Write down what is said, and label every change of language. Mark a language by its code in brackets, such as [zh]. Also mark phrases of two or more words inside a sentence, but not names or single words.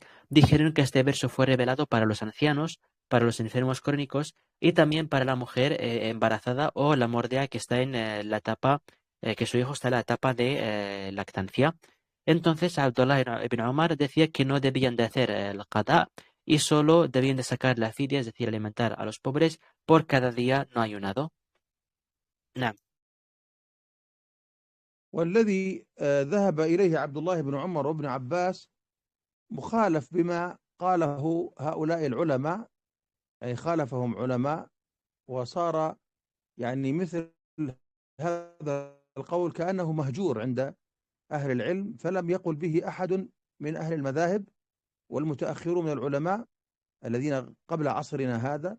[es] Dijeron que este verso fue revelado para los ancianos, para los enfermos crónicos y también para la mujer embarazada o la mordea que está en la etapa, que su hijo está en la etapa de lactancia. Entonces Abdullah ibn Umar decía que no debían de hacer el qada y solo debían de sacar la fidia, es decir, alimentar a los pobres por cada día no ayunado. [ar] نعم. والذي ذهب إليه عبد الله بن عمر وابن عباس مخالف بما قاله هؤلاء العلماء، أي خالفهم علماء، وصار يعني مثل هذا القول كأنه مهجور عند أهل العلم، فلم يقل به أحد من أهل المذاهب والمتأخرون من العلماء الذين قبل عصرنا هذا.